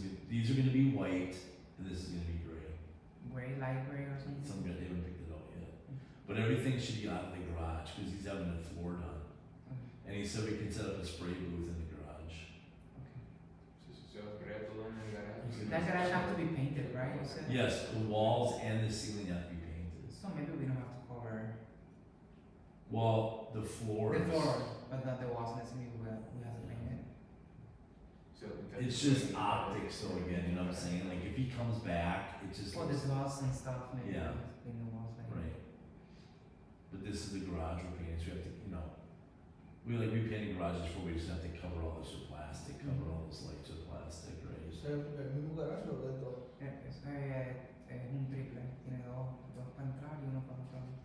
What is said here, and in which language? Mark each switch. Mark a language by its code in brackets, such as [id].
[en] These are gonna be white, and this is gonna be gray. Gray, light gray or something. They haven't picked it out yet. But everything should be out of the garage, cause he's having the floor done. And he said we can set up a spray booth in the garage. [es] Se va a crear todo en el garaje. [en] That garage have to be painted, right? You said? Yes, the walls and the ceiling have to be painted. So maybe we don't have to cover Well, the floors. the floor, but not the walls necessarily. We have to paint it. [es] Se va a pintar [en] It's just optics though again, you know what I'm saying? Like if he comes back, it just For the looks, dust and stuff, maybe. Yeah. Paint the walls like. right. But this is the garage we're painting, so we have to, you know, we painted garages before, we just have to cover all this with plastic, cover all those lights with plastic, right? [es] ¿Es el mismo garaje o dentro? Es un triple, tiene dos para entrar y uno para entrar.